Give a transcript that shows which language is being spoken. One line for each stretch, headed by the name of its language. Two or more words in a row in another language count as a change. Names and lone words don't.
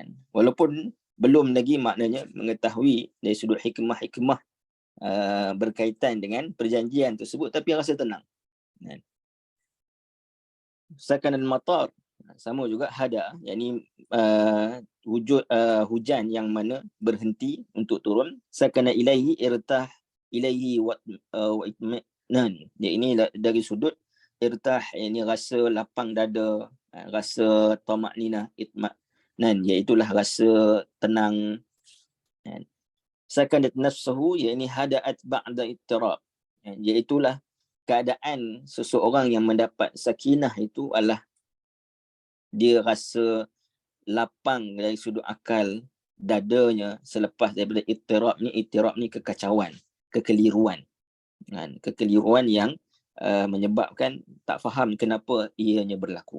Malay: Walaupun belum lagi maknanya mengetahui dari sudut hikmah berkaitan dengan perjanjian tersebut, tapi rasa tenang.
Arabic: سكن المطر,
Malay: sama juga hada, yakni wujud hujan yang mana berhenti untuk turun.
Arabic: سكن إليه ارتاح إليه واطمأن,
Malay: ini dari sudut irtah, ini rasa lapang dada, rasa tamakninah, iaitulah rasa tenang.
Arabic: سكنت نفسه، يعني هدأت بعد اضطراب,
Malay: iaitulah keadaan seseorang yang mendapat sakinah itu adalah dia rasa lapang dari sudut akal dadanya selepas daripada ittirab ni kekacauan, kekeliruan. Kekeliruan yang menyebabkan tak faham kenapa ianya berlaku.